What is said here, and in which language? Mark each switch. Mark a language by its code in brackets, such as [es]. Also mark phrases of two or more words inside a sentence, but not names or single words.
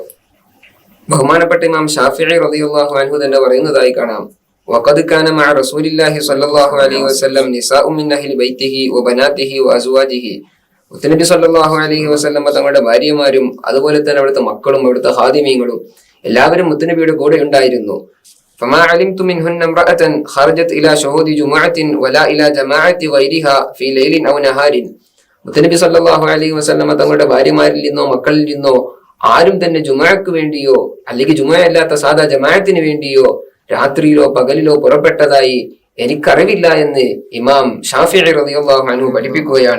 [ml] ബഹുമാനപ്പെട്ട ഇമാം ഷാഫിഈ [ar] رضي الله عنه [ml] തന്നെ പറയുന്നതായി കാണാം, [ar] وقد كان مع رسول الله صلى الله عليه وسلم نساء من أهل بيته وبناته وأزواجه, [ml] മുത്തനബി [ar] صلى الله عليه وسلم [ml] തങ്ങളുടെ ഭാര്യമാരും അതുപോലെ തന്നെ അവിടുത്തെ മക്കളും അവിടുത്തെ ഖാദിമീങ്ങളും എല്ലാവരും മുത്തനബിയുടെ കൂടെ ഉണ്ടായിരുന്നു. [ar] فما علمت منهن امرأة خرجت إلى شهود جمعة ولا إلى جماعة غيرها في ليل أو نهار, [ml] മുത്തനബി [ar] صلى الله عليه وسلم [ml] തങ്ങളുടെ ഭാര്യമാരിൽ നിന്നോ മക്കളിൽ നിന്നോ ആരും തന്നെ ജുമുഅക്ക് വേണ്ടിയോ അല്ലെങ്കിൽ ജുമുഅ അല്ലാത്ത സാദാ ജമാഅത്തിന് വേണ്ടിയോ രാത്രിയിലോ പകലിലോ പുറപ്പെട്ടതായി എനിക്കറിവില്ല എന്ന് ഇമാം ഷാഫിഈ [ar] رضي الله عنه [ml] പഠിപ്പിക്കുകയാണ്.